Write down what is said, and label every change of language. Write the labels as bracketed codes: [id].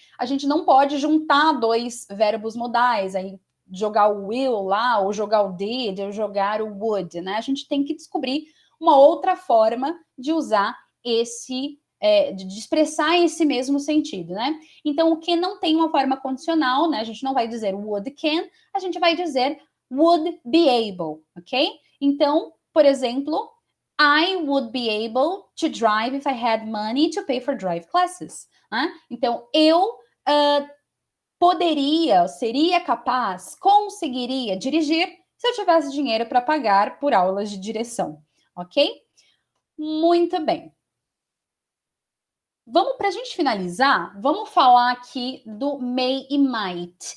[pt] A gente não pode juntar dois verbos modais, aí jogar o will lá, ou jogar o did, ou jogar o would, né? A gente tem que descobrir uma outra forma de usar esse, de expressar esse mesmo sentido, né? Então, o que não tem uma forma condicional, né? A gente não vai dizer would can, a gente vai dizer would be able, ok? Então, por exemplo, [en] I would be able to drive if I had money to pay for drive classes. [pt] Né? Então, eu poderia, seria capaz, conseguiria dirigir se eu tivesse dinheiro para pagar por aulas de direção, ok? Muito bem. Vamos, para a gente finalizar, vamos falar aqui do may e might.